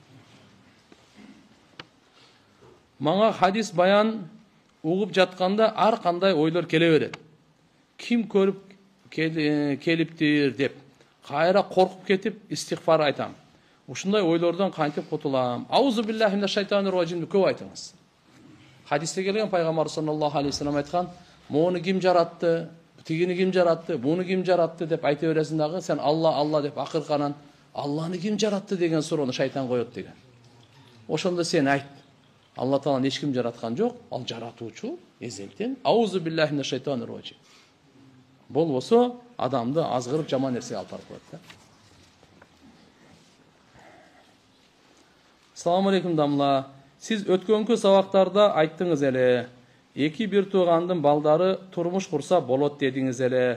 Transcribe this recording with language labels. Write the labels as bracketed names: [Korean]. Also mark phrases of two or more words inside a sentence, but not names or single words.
[Kyrgyz] Мага хадис баян угуп жатканда ар кандай ойлор келе берет. Ким көрүп келиптир деп, кайра коркуп кетип истигфар айтам. Ушундай ойлордон кантип кутулам? [Arabic] أعوذ بالله من الشيطان الرجيم [Kyrgyz] көп айтыңыз. Хадисте келген пайгамбар [Arabic] صلى الله عليه وسلم [Kyrgyz] айткан, "Мону ким жаратты? Тигини ким жаратты? Буну ким жаратты?" деп айта бересиң дагы, сен Алла деп акырканан, "Алланы ким жаратты?" деген суроону шайтан коет деген. Ошондо сен айт, Алла Тааланы эч ким жараткан жок, ал жаратуучу, эзелтен. [Arabic] أعوذ بالله من الشيطان الرجيم. [Kyrgyz] Болбосо адамды азгырып жаман нерсеге алып барып коет да. [Arabic] السلام عليكم [Kyrgyz] дамла. Сиз өткөнкү сабактарда айттыңыз эле. Эки бир туугандын балдары турмуш курса болот дедиңиз эле.